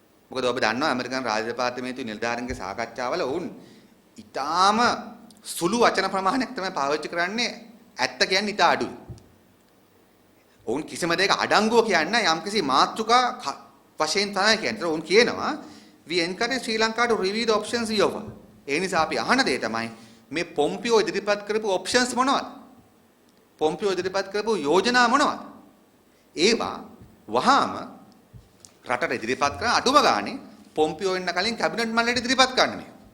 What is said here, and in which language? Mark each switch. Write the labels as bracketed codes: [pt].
[si] මොකද ඔබ දන්නවා ඇමරිකන් රාජ්‍ය දෙපාර්තමේන්තුවේ නිලධාරීන්ගේ සාකච්ඡාවල වුන් ඊටාම සුළු වචන ප්‍රමාණයක් තමයි පාවිච්චි කරන්නේ ඇත්ත කියන්නේ ඊට අඩුයි. ඔවුන් කිසිම දෙයක අඩංගුව කියන්නේ යම්කිසි මාතෘකා වශයෙන් තමයි කියන්නේ. ඔවුන් කියනවා [en] we encourage Sri Lanka to review the options we offer. [si] ඒ නිසා අපි අහන දේ තමයි මේ පොම්පියෝ ඉදිරිපත් කරපු ඔප්ෂන්ස් මොනවද? පොම්පියෝ ඉදිරිපත් කරපු යෝජනා මොනවද? ඒවා වහාම රටට ඉදිරිපත් කරන අඩුම ගානේ පොම්පියෝ එන්න කලින් කැබිනට් මණ්ඩලයට ඉදිරිපත් කරන්න මේ.